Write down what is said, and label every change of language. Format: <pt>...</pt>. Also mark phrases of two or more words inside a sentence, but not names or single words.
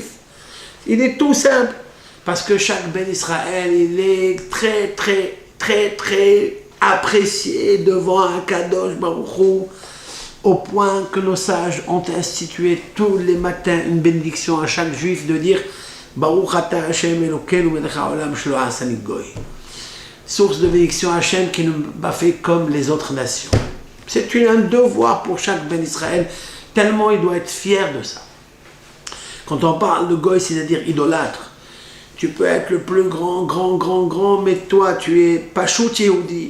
<fr>Il est tout simple, parce que chaque</fr> <he>בן ישראל,</he> <fr>il est très très très très apprécié devant un</fr> <he>קדוש ברוך הוא,</he> <fr>au point que nos sages ont institué tous les matins une bénédiction à chaque juif de dire</fr> <he>ברוך אתה ה' אלוקינו מלך העולם שלא עשני גוי.</he> <fr>Source de bénédiction à Hashem qui ne m'a pas fait comme les autres nations. C'est un devoir pour chaque</fr> <he>בן ישראל,</he> <fr>tellement il doit être fier de ça. Quand on parle de goy, c'est-à-dire idolâtre, tu peux être le plus grand, mais toi tu es</fr> <he>פשוט יהודי.</he>